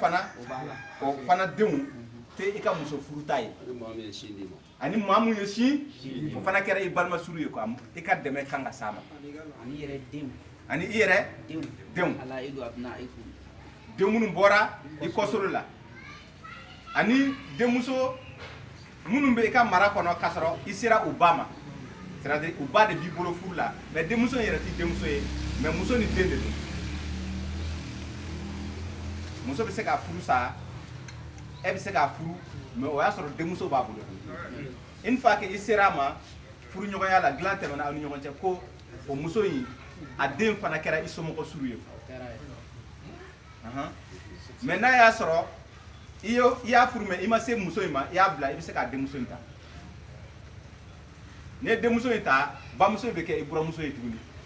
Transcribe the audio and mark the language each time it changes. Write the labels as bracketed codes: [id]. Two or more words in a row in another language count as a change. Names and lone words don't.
[bm] fana o fana denw tɛ i ka muso furuta ye ani maa mun ye sin o fana kɛra i balimasuru ye quoi i ka dɛmɛ kan ka s'a ma ani i yɛrɛ denw den minnu bɔra i kɔsoro la ani denmuso minnu bɛ i ka mara kɔnɔ k'a sɔrɔ i sera u ba ma [fr] c'est à dire [bm] u ba de b'i bolo furu la mais denmuso in yɛrɛ tɛ denmuso ye mais muso ni den de don muso bɛ se k'a furu sa e bɛ se k'a furu mais o y'a sɔrɔ denmuso b'a bolo [fr] une fois que [bm] i sera a ma furu ɲɔgɔnya la dilan tɛmɛna aw ni ɲɔgɔn cɛ ko o muso in a den fana kɛra i somɔgɔ suru ye mais n'a y'a sɔrɔ i y'a furu mais i ma se muso in ma i y'a bila i bɛ se k'a denmuso in ta ne denmuso in ta bamuso bɛ kɛ i buramuso ye tuguni